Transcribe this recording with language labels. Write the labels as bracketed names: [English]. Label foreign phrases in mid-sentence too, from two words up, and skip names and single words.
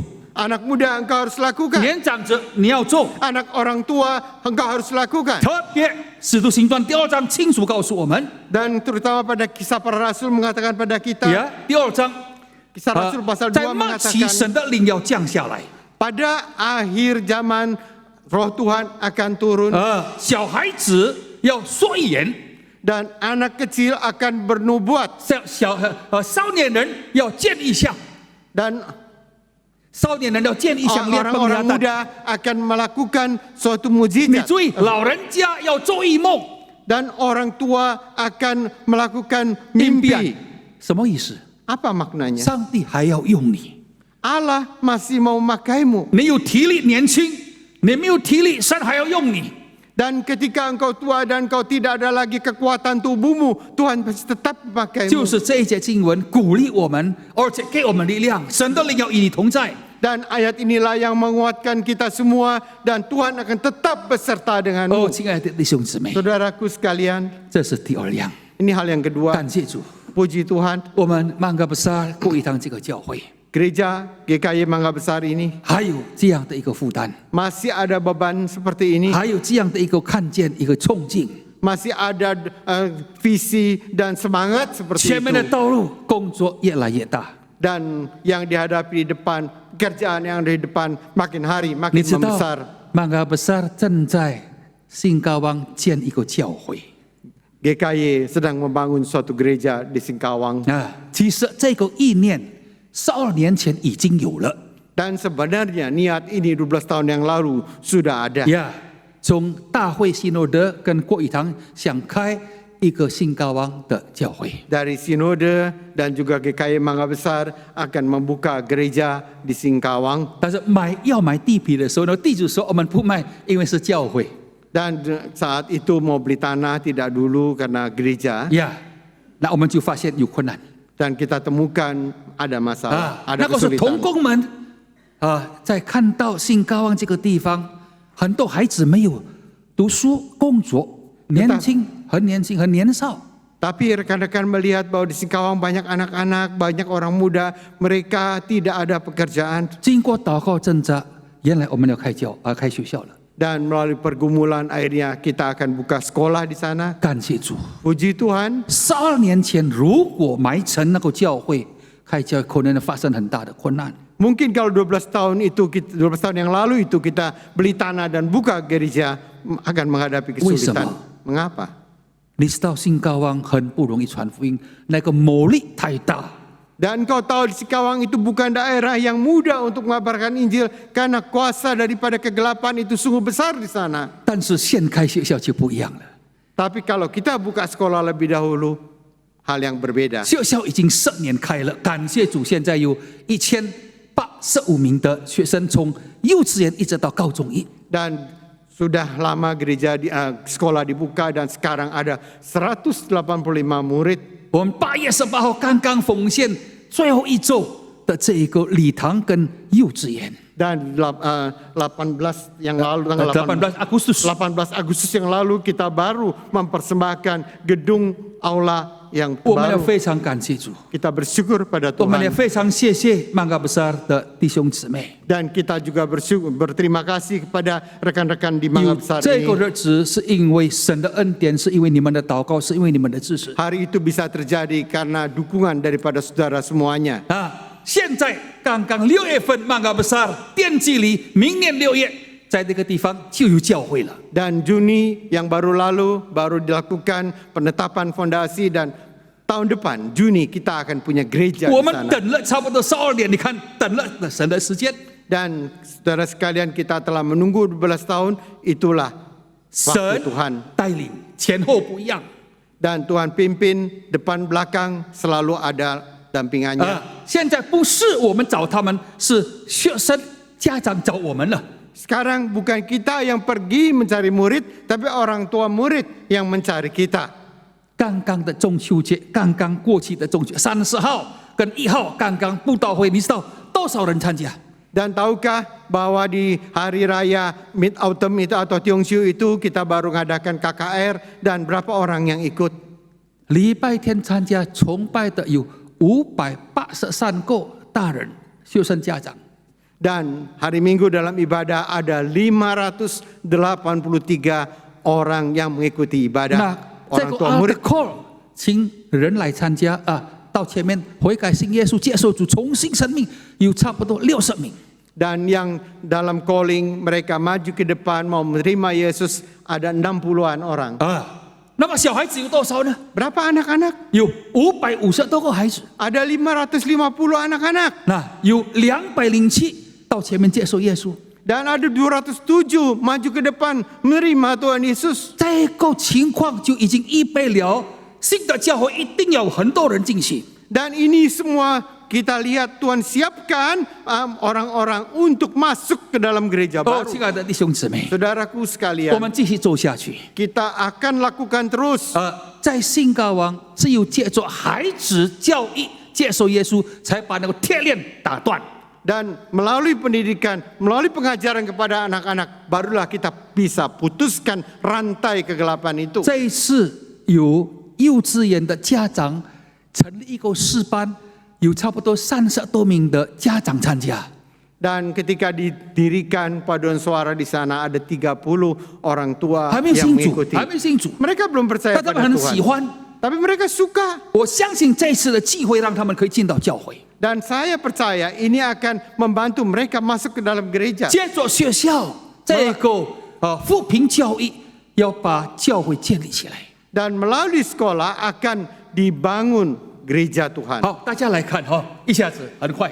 [Indonesian] anak muda engkau harus lakukan. [Chinese] 年长者你要做。 [Indonesian] Anak orang tua engkau harus lakukan. [Chinese] 特别《使徒行传》第2章清楚告诉我们， [Indonesian] Dan terutama pada kisah para rasul mengatakan pada kita, [Chinese] 呀，第2章， [Indonesian] kisah rasul pasal [Chinese] 在 2 末期 [Indonesian] mengatakan, [Chinese] 神的灵要降下来， [Indonesian] pada akhir zaman roh Tuhan akan turun [Chinese] 小孩子要说预言， [Indonesian] dan anak kecil akan bernubuat [Chinese] 少年人要见异象， [Indonesian] dan [Chinese] 少年人要见异象，lihat [Indonesian] orang-orang penglihatan。 muda akan melakukan suatu [Chinese] 你 [Indonesian] mujizat [Chinese] 注意，老人家要做异梦， [Indonesian] dan orang tua akan melakukan [Chinese] 应变 [Indonesian] mimpi. [Chinese] 什么意思？ [Indonesian] Apa maknanya? [Chinese] 上帝还要用你， [Indonesian] Allah masih mau memakaimu. [Chinese] 你有体力年轻，你没有体力，神还要用你。 [Indonesian] Dan ketika engkau tua dan engkau tidak ada lagi kekuatan tubuhmu, Tuhan pasti tetap [Chinese] 就 [Indonesian] memakaimu. [Chinese] 是这一节经文鼓励我们，而且给我们力量。神的灵要与你同在。 [Indonesian] Dan ayat inilah yang menguatkan kita semua dan Tuhan akan tetap beserta [Chinese] 哦， [Indonesian] denganmu. [Chinese] 亲爱的弟兄姊妹， [Indonesian] Saudaraku sekalian, [Chinese] 这是第2样。 [Indonesian] ini hal yang kedua. [Chinese] 感谢主， [Indonesian] Puji Tuhan, [Chinese] 我们曼嘎布萨过一堂这个教会， [Indonesian] gereja GKI Mangga Besar ini [Chinese] 还有这样的一个负担， [Indonesian] masih ada beban seperti ini, [Chinese] 还有这样的一个看见一个冲劲。 [Indonesian] masih ada visi dan semangat seperti [Chinese] 前面的 [Indonesian] itu. [Chinese] 道路工作越来越大， [Indonesian] Dan yang dihadapi di depan, pekerjaan yang di depan makin hari [Chinese] 你 [Indonesian] makin [Chinese] 知道 [Indonesian] membesar. [Chinese] 曼嘎布萨正在新高湾建一个教会。 [Indonesian] GKI sedang membangun suatu gereja di Singkawang. [Chinese] 其实这个意念12年前已经有了。 [Indonesian] Dan sebenarnya niat ini 12 tahun yang lalu sudah ada. [Chinese] 呀，从大会新罗德跟郭语堂想开一个新高湾的教会。 [Indonesian] Dari Sinode dan juga GKI Mangga Besar akan membuka gereja di Singkawang. [Chinese] 但是要买地皮的时候呢，地主说我们不卖，因为是教会。 [Indonesian] Dan saat itu mau beli tanah tidak dulu karena gereja. [Chinese] 呀，那我们就发现有困难 [Indonesian] Dan kita temukan ada masalah, [Chinese] 啊。 [Indonesian] ada [Chinese] 那个是童 [Indonesian] kesulitan. [Chinese] 工们在看到新高湾这个地方，很多孩子没有读书、工作，年轻、很年轻、很年少。 [Indonesian] Tapi rekan-rekan melihat bahwa di Singkawang banyak anak-anak, banyak orang muda, mereka tidak ada pekerjaan. [Chinese] 经过祷告挣扎，原来我们要开学校了。 [Indonesian] Dan melalui pergumulan akhirnya kita akan buka sekolah di sana. [Chinese] 感谢主。 [Indonesian] Puji Tuhan. [Chinese] 12年前，如果埋成那个教会，开教可能发生很大的困难。 [Indonesian] Mungkin kalau 12 tahun yang lalu itu kita beli tanah dan buka gereja akan menghadapi kesulitan. Mengapa? [Chinese] 你知道新高湾很不容易传福音，那个魔力太大。 [Indonesian] Dan kau tahu di Singkawang itu bukan daerah yang mudah untuk mengabarkan Injil karena kuasa daripada kegelapan itu sungguh besar di sana. [Chinese] 但是现开学校就不一样了， [Indonesian] Tapi kalau kita buka sekolah lebih dahulu, hal yang berbeda. [Chinese] 学校已经10年开了，感谢主，现在有1085名的学生，从幼稚园一直到高中一。 [Indonesian] Dan Sudah lama sekolah dibuka dan sekarang ada 185 murid. [Chinese] 我们8月18号刚刚奉献最后一周的这一个礼堂跟幼稚园。 [Indonesian] Dan 18 yang lalu, tanggal 18 Agustus. 18 Agustus yang lalu kita baru mempersembahkan gedung aula yang [Chinese] 我们要 [Indonesian] baru. [Chinese] 非常感谢主， [Indonesian] Kita bersyukur pada [Chinese] 我们也 [Indonesian] Tuhan. [Chinese] 非常谢谢曼嘎布萨尔的弟兄姊妹。 [Indonesian] Dan kita juga berterima kasih kepada rekan-rekan di [Chinese] 有 [Indonesian] Mangga Besar [Chinese] 这个 [Indonesian] ini. [Chinese] 日子，是因为神的恩典，是因为你们的祷告，是因为你们的支持 [Indonesian] Hari itu bisa terjadi karena dukungan daripada saudara semuanya. [Chinese] 啊！现在刚刚6月份，曼嘎布萨尔奠基里，明年6月，在这个地方就有教会了。 [Indonesian] Dan Juni yang baru lalu baru dilakukan penetapan fondasi dan tahun depan Juni kita akan punya gereja [Chinese] 我 [Indonesian] di [Chinese] 们 [Indonesian] sana. [Chinese] 等了差不多12年，你看等了神的时间， [Indonesian] Dan saudara sekalian kita telah menunggu 12 tahun, itulah [Chinese] 神 [Indonesian] waktu Tuhan. [Chinese] 带领，前后不一样。 [Indonesian] Dan Tuhan pimpin depan belakang selalu ada dampingannya. [Chinese] 现在不是我们找他们，是学生家长找我们了。 [Indonesian] Sekarang bukan kita yang pergi mencari murid, tapi orang tua murid yang mencari kita. [Chinese] 刚刚的中秋节，刚刚过去的中秋30号跟1号，刚刚布道会，你知道多少人参加？ [Indonesian] Dan tahukah bahwa di hari raya [English] Mid Autumn [Indonesian] itu atau Tiongxiu itu kita baru mengadakan KKR dan berapa orang yang ikut? [Chinese] 礼拜天参加崇拜的有583个大人学生家长， [Indonesian] Dan hari Minggu dalam ibadah ada 583 orang yang mengikuti [Chinese] 那 [Indonesian] ibadah. [Chinese] 这 [Indonesian] Orang [Chinese] 个 [Indonesian] tua [English] altar [Indonesian] murid. [Chinese] call 请人来参加啊，到前面悔改信耶稣，接受主重新生命，有差不多60名。 [Indonesian] Dan yang dalam calling mereka maju ke depan mau menerima Yesus ada 60-an orang. [Chinese] 那么小孩子有多少呢？ [Indonesian] Berapa anak-anak? [Chinese] 有550多个孩子， [Indonesian] Ada 550 anak-anak. [Chinese] 那有207到前面接受耶稣。 [Indonesian] Dan ada 207 maju ke depan menerima Tuhan Yesus. [Chinese] 这个情况就已经预备了，新的教会一定要有很多人进去。 [Indonesian] Dan ini semua kita lihat Tuhan siapkan orang-orang untuk masuk ke dalam gereja [Chinese] 哦， [Indonesian] baru. [Chinese] 亲爱的弟兄姊妹， [Indonesian] Saudaraku [Chinese] 我 [Indonesian] sekalian, [Chinese] 们继续走下去。 [Indonesian] kita akan lakukan terus. [Chinese] 在新高王，只有借着孩子教育接受耶稣，才把那个铁链打断。 [Indonesian] Dan melalui pendidikan, melalui pengajaran kepada anak-anak, barulah kita bisa putuskan rantai kegelapan itu. [Chinese] 这一次有幼稚园的家长成立一个诗班，有差不多30多名的家长参加。 [Indonesian] Dan ketika didirikan paduan suara di sana ada 30 orang tua [Chinese] 还没有 [Indonesian] yang [Chinese] 信主， [Indonesian] mengikuti. [Chinese] 还没有信主， [Indonesian] Mereka belum percaya [Chinese] 但他们 [Indonesian] pada [Chinese] 很喜 [Indonesian] Tuhan. [Chinese] 欢。 [Indonesian] Tapi mereka suka. [Chinese] 我相信这次的机会让他们可以进到教会。 [Indonesian] Dan saya percaya ini akan membantu mereka masuk ke dalam gereja. [Chinese] 接着学校这个扶贫教育，要把教会建立起来。 [Indonesian] Dan melalui sekolah akan dibangun gereja Tuhan. [Chinese] 好，大家来看哈，一下子很快。